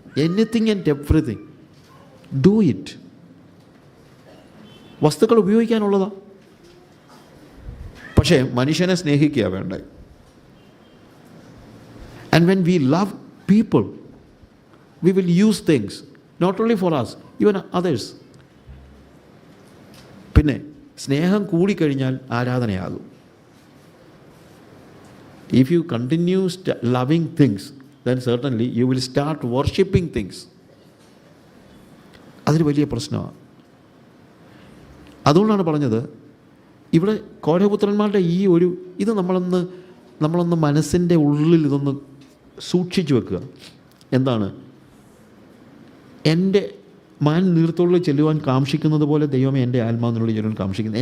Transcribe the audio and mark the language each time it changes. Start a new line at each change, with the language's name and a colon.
English: Anything and everything do it.
Malayalam: വസ്തുക്കൾ ഉപയോഗിക്കാനുള്ളതാ, പക്ഷേ മനുഷ്യനെ സ്നേഹിക്കുക വേണ്ടേ.
English: And when we love people, we will use things, not only for us, even others.
Malayalam: പിന്നെ സ്നേഹം കൂടിക്കഴിഞ്ഞാൽ ആരാധനയാകും.
English: If you continue loving things, then certainly you will start worshipping things.
Malayalam: അതൊരു വലിയ പ്രശ്നമാണ്. അതുകൊണ്ടാണ് പറഞ്ഞത്, ഇവിടെ കോരപുത്രന്മാരുടെ ഈ ഒരു ഇത് നമ്മളൊന്ന് മനസ്സിൻ്റെ ഉള്ളിൽ ഇതൊന്ന് സൂക്ഷിച്ചു വെക്കുക. എന്താണ്? എൻ്റെ മാൻ നീർത്തോളിൽ ചെല്ലുവാൻ കാംക്ഷിക്കുന്നത് പോലെ ദൈവമേ എൻ്റെ ആത്മാവിനുള്ളിൽ ചെല്ലുവാൻ കാംക്ഷിക്കുന്നു.